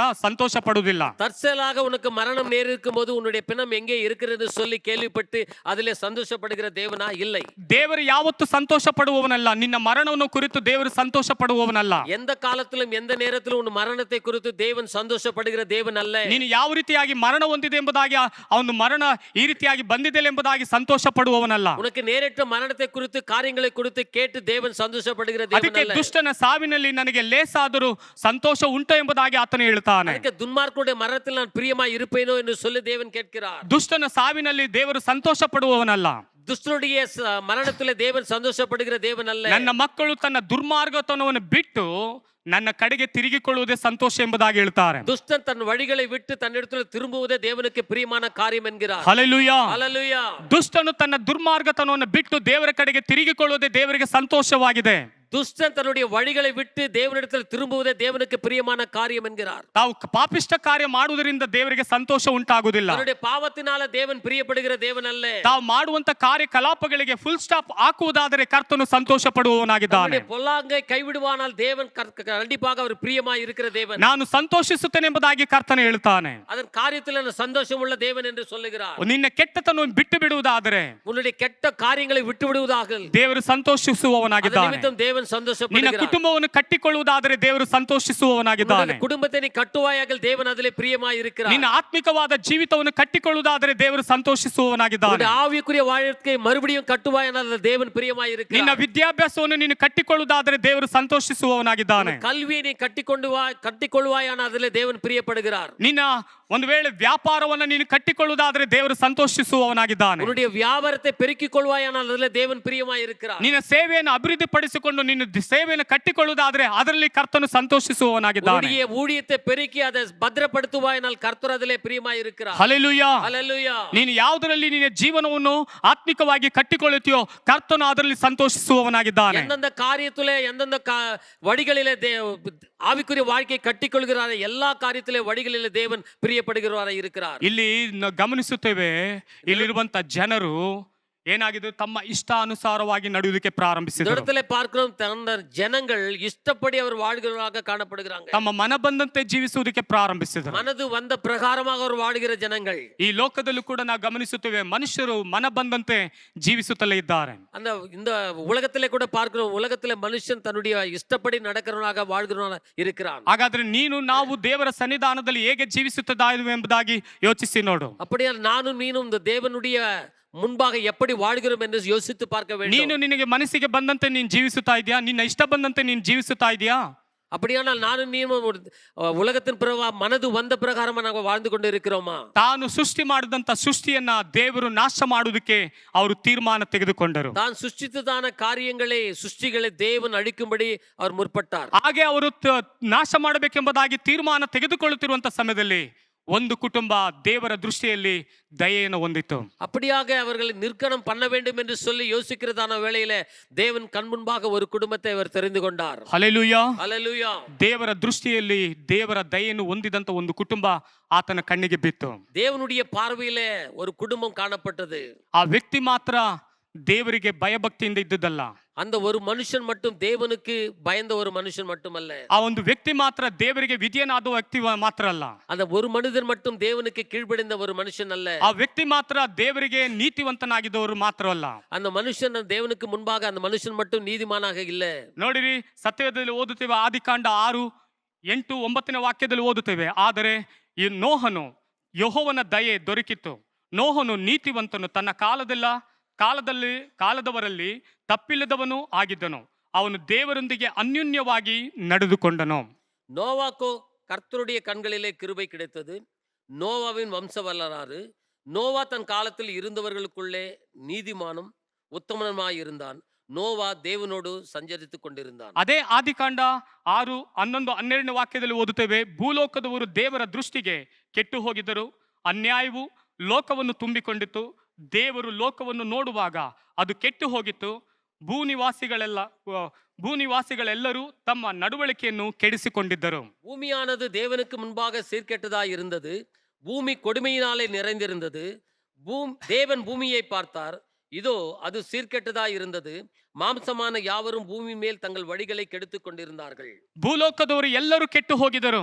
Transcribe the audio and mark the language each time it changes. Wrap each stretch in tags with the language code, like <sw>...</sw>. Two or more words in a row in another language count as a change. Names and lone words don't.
<kn>ಸಂತೋಷ ಪಡುವುದಿಲ್ಲ.</kn> <ta>தற்செயலாக உனக்கு மரணம் நேரிருக்கும் போது உன்னுடைய பிணம் எங்கே இருக்கிறது சொல்லி கேள்விப்பட்டு அதிலே சந்தோஷப்படுகிற தேவனா? இல்லை.</ta> <kn>ದೇವರು ಯಾವತ್ತು ಸಂತೋಷ ಪಡುವವನಲ್ಲ. ನಿನ್ನ ಮರಣವನ್ನು ಕುರಿತು ದೇವರು ಸಂತೋಷ ಪಡುವವನಲ್ಲ.</kn> <ta>எந்த காலத்திலும் எந்த நேரத்திலும் உன் மரணத்தை குறித்து தேவன் சந்தோஷப்படுகிற தேவன் அல்ல.</ta> <kn>ನೀನು ಯಾವ ರೀತಿಯಾಗಿ ಮರಣ ಹೊಂದಿದೆ ಎಂಬುದಾಗಿ ಅವನು ಮರಣ ಈ ರೀತಿಯಾಗಿ ಬಂದಿದೆ ಎಂಬುದಾಗಿ ಸಂತೋಷ ಪಡುವವನಲ್ಲ.</kn> <ta>உனக்கு நேரிட்ட மரணத்தை குறித்து காரியங்களை குறித்து கேட்டு தேவன் சந்தோஷப்படுகிற தேவன்</ta> <kn>ಅದಕ್ಕೆ</kn> <ta>அல்ல.</ta> <kn>ದುಷ್ಟನ ಸಾವಿನಲ್ಲಿ ನನಗೆ ಲೇಸಾದರೂ ಸಂತೋಷ ಉಂಟು ಎಂಬುದಾಗಿ ಆತನು ಹೇಳ್ತಾನೆ.</kn> <ta>ಅದಕ್ಕೆ துன்மார்க்கனுடைய மரணத்தில் நான் பிரியமாய் இருப்பேனோ என்று சொல்லி தேவன் கேட்கிறார்.</ta> <kn>ದುಷ್ಟನ ಸಾವಿನಲ್ಲಿ ದೇವರು ಸಂತೋಷ ಪಡುವವನಲ್ಲ.</kn> <ta>ದುಷ್ಟனுடைய மரணத்திலே தேவன் சந்தோஷப்படுகிற தேவன் அல்ல.</ta> <kn>ನನ್ನ ಮಕ್ಕಳು ತನ್ನ ದುರ್ಮಾರ್ಗತನವನ್ನು ಬಿಟ್ಟು ನನ್ನ ಕಡೆಗೆ ತಿರುಗಿಕೊಳ್ಳುವುದೇ ಸಂತೋಷ ಎಂಬುದಾಗಿ ಹೇಳ್ತಾರೆ.</kn> <ta>துஷ்டன் தன் வழிகளை விட்டு தன்னிடத்தில் திரும்புவதே தேவனுக்கு பிரியமான காரியம் என்கிறார்.</ta> <kn>ಹಲ್ಲೆಲೂಯಾ.</kn> <ta>ஹல்லேலூயா.</ta> <kn>ದುಷ್ಟನು ತನ್ನ ದುರ್ಮಾರ್ಗತನವನ್ನು ಬಿಟ್ಟು ದೇವರ ಕಡೆಗೆ ತಿರುಗಿಕೊಳ್ಳುವುದೇ ದೇವರಿಗೆ ಸಂತೋಷವಾಗಿದೆ.</kn> <ta>துஷ்டன் தன்னுடைய வழிகளை விட்டு தேவனிடத்தில் திரும்புவதே தேவனுக்கு பிரியமான காரியம் என்கிறார்.</ta> <kn>ತಾವು ಪಾಪಿಷ್ಟ ಕಾರ್ಯ ಮಾಡುವುದರಿಂದ ದೇವರಿಗೆ ಸಂತೋಷ ಉಂಟಾಗುವುದಿಲ್ಲ.</kn> <ta>தன்னுடைய பாவத்தினால தேவன் பிரியப்படுகிற தேவன் அல்ல.</ta> <kn>ತಾವು ಮಾಡುವಂತ ಕಾರ್ಯಕಲಾಪಗಳಿಗೆ</kn> <en>full stop</en> <kn>ಹಾಕುವುದಾದರೆ ಕರ್ತನು ಸಂತೋಷ ಪಡುವವನಾಗಿದ್ದಾನೆ.</kn> <ta>பொல்லாங்கை கைவிடுவானால் தேவன் கண்டிப்பாக அவர் பிரியமாய் இருக்கிற தேவன்.</ta> <kn>ನಾನು ಸಂತೋಷಿಸುತ್ತೇನೆ ಎಂಬುದಾಗಿ ಕರ್ತನು ಹೇಳ್ತಾನೆ.</kn> <ta>அதன் காரியத்தில் சந்தோஷம் உள்ள தேவன் என்று சொல்லுகிறார்.</ta> <kn>ನಿನ್ನ ಕೆಟ್ಟತನವನ್ನು ಬಿಟ್ಟು ಬಿಡುವುದಾದರೆ,</kn> <ta>உன்னுடைய கெட்ட காரியங்களை விட்டு விடுவதாக</ta> <kn>ದೇವರು ಸಂತೋಷಿಸುವವನಾಗಿದ್ದಾನೆ.</kn> <ta>தேவன்</ta> <kn>ನಿನ್ನ</kn> <ta>சந்தோஷப்படுகிறார்.</ta> <kn>ಕುಟುಂಬವನ್ನು ಕಟ್ಟಿಕೊಳ್ಳುವುದಾದರೆ ದೇವರು ಸಂತೋಷಿಸುವವನಾಗಿದ್ದಾನೆ.</kn> <ta>குடும்பத்தை கட்டுவாயாக தேவன் அதிலே பிரியமாய் இருக்கிறார்.</ta> <kn>ನಿನ್ನ ಆತ್ಮಿಕವಾದ ಜೀವಿತವನ್ನು ಕಟ್ಟಿಕೊಳ್ಳುವುದಾದರೆ ದೇವರು ಸಂತೋಷಿಸುವವನಾಗಿದ್ದಾನೆ.</kn> <ta>ஆவிக்குரிய வாழ்க்கை மறுபடியும் கட்டுவாயானால் தேவன் பிரியமாய் இருக்கிறார்.</ta> <kn>ನಿನ್ನ ವಿದ್ಯಾಭ್ಯಾಸವನ್ನು ನೀನು ಕಟ್ಟಿಕೊಳ್ಳುವುದಾದರೆ ದೇವರು ಸಂತೋಷಿಸುವವನಾಗಿದ್ದಾನೆ.</kn> <ta>கல்வியை நீ கட்டிக்கொள்வாயானால் அதிலே தேவன் பிரியப்படுகிறார்.</ta> <kn>ನಿನ್ನ ಒಂದು ವೇಳೆ ವ್ಯಾಪಾರವನ್ನು ನೀನು ಕಟ್ಟಿಕೊಳ್ಳುವುದಾದರೆ ದೇವರು ಸಂತೋಷಿಸುವವನಾಗಿದ್ದಾನೆ.</kn> <ta>உன்னுடைய வியாபாரத்தை பெருக்கிக் கொள்வாயானால் அதிலே தேவன் பிரியமாய் இருக்கிறார்.</ta> <kn>ನಿನ್ನ ಸೇವೆಯನ್ನು ಅಭಿವೃದ್ಧಿಪಡಿಸಿಕೊಂಡು ನಿನ್ನ ಸೇವೆಯನ್ನು ಕಟ್ಟಿಕೊಳ್ಳುವುದಾದರೆ ಅದರಲ್ಲಿ ಕರ್ತನು ಸಂತೋಷಿಸುವವನಾಗಿದ್ದಾನೆ.</kn> <ta>உன்னுடைய ஊழியத்தை பெருக்கி அதை பத்திரப்படுத்துவாயானால் கர்த்தர் அதிலே பிரியமாய் இருக்கிறார்.</ta> <kn>ಹಲ್ಲೆಲೂಯಾ.</kn> <ta>ஹல்லேலூயா.</ta> <kn>ನೀನು ಯಾವುದರಲ್ಲಿ ನಿನ್ನ ಜೀವನವನ್ನು ಆತ್ಮಿಕವಾಗಿ ಕಟ್ಟಿಕೊಳ್ಳುತ್ತೀಯೋ ಕರ್ತನು ಅದರಲ್ಲಿ ಸಂತೋಷಿಸುವವನಾಗಿದ್ದಾನೆ.</kn> <ta>எந்தெந்த காரியத்திலே எந்தெந்த வழிகளிலே ஆவிக்குரிய வாழ்க்கையை கட்டிக்கொள்கிறார், எல்லா காரியத்திலே வழிகளிலே தேவன் பிரியப்படுகிறவராய் இருக்கிறார்.</ta> <kn>ಇಲ್ಲಿ ಗಮನಿಸುತ್ತೇವೆ, ಇಲ್ಲಿರುವಂತ ಜನರು ಏನಾಗಿದೆ, ತಮ್ಮ ಇಷ್ಟಾನುಸಾರವಾಗಿ ನಡೆಯುವುದಕ್ಕೆ</kn> <ta>இந்த</ta> <kn>ಪ್ರಾರಂಭಿಸಿದರು.</kn> <ta>இடத்துல பார்க்கிறோம் தன்ன ஜனங்கள் இஷ்டப்படி அவர் வாழ்கிறவர்களாக காணப்படுகிறாங்க.</ta> <kn>ತಮ್ಮ ಮನ ಬಂದಂತೆ ಜೀವಿಸುವುದಕ್ಕೆ ಪ್ರಾರಂಭಿಸಿದರು.</kn> <ta>மனது வந்த பிரகாரமாக அவர் வாழ்கிற ஜனங்கள்.</ta> <kn>ಈ ಲೋಕದಲ್ಲೂ ಕೂಡ ನಾವು ಗಮನಿಸುತ್ತೇವೆ, ಮನುಷ್ಯರು ಮನ ಬಂದಂತೆ ಜೀವಿಸುತ್ತಲೇ ಇದ್ದಾರೆ.</kn> <ta>அந்த இந்த உலகத்திலே கூட பார்க்கிறோம், உலகத்திலே மனுஷன் தன்னுடைய இஷ்டப்படி நடக்கிறவனாக வாழ்கிறவனாக இருக்கிறான்.</ta> <kn>ಹಾಗಾದ್ರೆ ನೀನು ನಾವು ದೇವರ ಸನ್ನಿಧಾನದಲ್ಲಿ ಹೇಗೆ ಜೀವಿಸುತ್ತಿದ್ದಾವೆ ಎಂಬುದಾಗಿ ಯೋಚಿಸಿ ನೋಡು.</kn> <ta>அப்படியே நானும் நீனும் இந்த தேவனுடைய முன்பாக எப்படி வாழ்கிறோம் என்று யோசித்து பார்க்க வேண்டும்.</ta> <kn>ನೀನು ನಿನಗೆ ಮನಸ್ಸಿಗೆ ಬಂದಂತೆ ನೀನು ಜೀವಿಸುತ್ತಾ ಇದೆಯಾ? ನಿನ್ನ ಇಷ್ಟ ಬಂದಂತೆ ನೀನು ಜೀವಿಸುತ್ತಾ ಇದೆಯಾ?</kn> <ta>அப்படியானால் நானும் நீனும் உலகத்தின் மனது வந்த பிரகாரமா நாங்கள் வாழ்ந்து கொண்டு இருக்கிறோமா?</ta> <kn>ತಾನು ಸೃಷ್ಟಿ ಮಾಡಿದಂತ ಸೃಷ್ಟಿಯನ್ನ ದೇವರು ನಾಶ ಮಾಡುವುದಕ್ಕೆ ಅವರು ತೀರ್ಮಾನ ತೆಗೆದುಕೊಂಡರು.</kn> <ta>தான் சுஷ்டித்ததான காரியங்களை சுஷ்டிகளை தேவன் அழிக்கும்படி அவர் முற்பட்டார்.</ta> <kn>ಹಾಗೆ ಅವರು ನಾಶ ಮಾಡಬೇಕೆಂಬುದಾಗಿ ತೀರ್ಮಾನ ತೆಗೆದುಕೊಳ್ಳುತ್ತಿರುವಂತ ಸಮಯದಲ್ಲಿ ಒಂದು ಕುಟುಂಬ ದೇವರ ದೃಷ್ಟಿಯಲ್ಲಿ ದಯೆಯನ್ನು ಹೊಂದಿತು.</kn> <ta>அப்படியாக அவர்களை நிர்க்கணம் பண்ண வேண்டும் என்று சொல்லி யோசிக்கிறதான வேளையில தேவன் கண் முன்பாக ஒரு குடும்பத்தை அவர் தெரிந்து கொண்டார்.</ta> <kn>ಹಲ್ಲೆಲೂಯಾ.</kn> <ta>ஹல்லேலூயா.</ta> <kn>ದೇವರ ದೃಷ್ಟಿಯಲ್ಲಿ ದೇವರ ದಯೆಯನ್ನು ಹೊಂದಿದಂತ ಒಂದು ಕುಟುಂಬ ಆತನ ಕಣ್ಣಿಗೆ ಬಿತ್ತು.</kn> <ta>தேவனுடைய பார்வையில ஒரு குடும்பம் காணப்பட்டது.</ta> <kn>ಆ ವ್ಯಕ್ತಿ ಮಾತ್ರ ದೇವರಿಗೆ ಭಯಭಕ್ತಿಯಿಂದ ಇದ್ದುದಲ್ಲ,</kn> <ta>அந்த ஒரு மனுஷன் மட்டும் தேவனுக்கு பயந்த ஒரு மனுஷன் மட்டுமல்ல,</ta> <kn>ಆ ಒಂದು ವ್ಯಕ್ತಿ ಮಾತ್ರ ದೇವರಿಗೆ ವಿಧೇಯನಾದ ವ್ಯಕ್ತಿ ಮಾತ್ರ ಅಲ್ಲ,</kn> <ta>அந்த ஒரு மனிதன் மட்டும் தேவனுக்கு கீழ்ப்படிந்த ஒரு மனுஷன் அல்ல,</ta> <kn>ಆ ವ್ಯಕ್ತಿ ಮಾತ್ರ ದೇವರಿಗೆ ನೀತಿವಂತನಾಗಿದ್ದವರು ಮಾತ್ರ ಅಲ್ಲ.</kn> <ta>அந்த மனுஷன் தேவனுக்கு முன்பாக அந்த மனுஷன் மட்டும் நீதிமானாக இல்ல.</ta> <kn>ನೋಡಿರಿ, ಸತ್ಯದಲ್ಲಿ ಓದುತ್ತೇವೆ, ಆದಿಕಾಂಡ 6, 8, 9ನೇ ವಾಕ್ಯದಲ್ಲಿ ಓದುತ್ತೇವೆ. ಆದರೆ ಈ ನೋಹನು ಯೆಹೋವನ ದಯೆ ದೊರಕಿತು. ನೋಹನು ನೀತಿವಂತನು, ತನ್ನ ಕಾಲದವರಲ್ಲಿ ತಪ್ಪಿಲ್ಲದವನು ಆಗಿದ್ದನು. ಅವನು ದೇವರೊಂದಿಗೆ ಅನ್ಯೋನ್ಯವಾಗಿ ನಡೆದುಕೊಂಡನು.</kn> <ta>நோவாக்கோ கர்த்தருடைய கண்களிலே கிருபை கிடைத்தது. நோவாவின் வம்ச வரலாறு. நோவா தன் காலத்தில் இருந்தவர்களுக்குள்ளே நீதிமானும் உத்தமனுமாய் இருந்தான். நோவா தேவனோடு</ta> <kn>ಸಂಚರಿಸಿತು ಕೊಂಡಿರುತ್ತಾನೆ. ಅದೇ ಆದಿಕಾಂಡ 6, 11, 12ನೇ ವಾಕ್ಯದಲ್ಲಿ ಓದುತ್ತೇವೆ. ಭೂಲೋಕದವರು ದೇವರ ದೃಷ್ಟಿಗೆ ಕೆಟ್ಟು ಹೋಗಿದ್ದರು, ಅನ್ಯಾಯವು ಲೋಕವನ್ನು ತುಂಬಿಕೊಂಡಿತು. ದೇವರು ಲೋಕವನ್ನು ನೋಡುವಾಗ ಅದು ಕೆಟ್ಟು ಹೋಗಿತ್ತು. ಭೂನಿವಾಸಿಗಳೆಲ್ಲರೂ ತಮ್ಮ ನಡವಳಿಕೆಯನ್ನು ಕೆಡಿಸಿಕೊಂಡಿದ್ದರು.</kn> <ta>பூமியானது தேவனுக்கு முன்பாக சீர்கெட்டதாய் இருந்தது. பூமி கொடுமையினாலே நிறைந்திருந்தது. தேவன் பூமியை பார்த்தார், இதோ அது சீர்கெட்டதாய் இருந்தது. மாம்சமான யாவரும் பூமி மேல் தங்கள் வழிகளை கெடுத்துக் கொண்டிருந்தார்கள்.</ta> <kn>ಭೂಲೋಕದವರು ಎಲ್ಲರೂ ಕೆಟ್ಟು ಹೋಗಿದ್ದರು.</kn>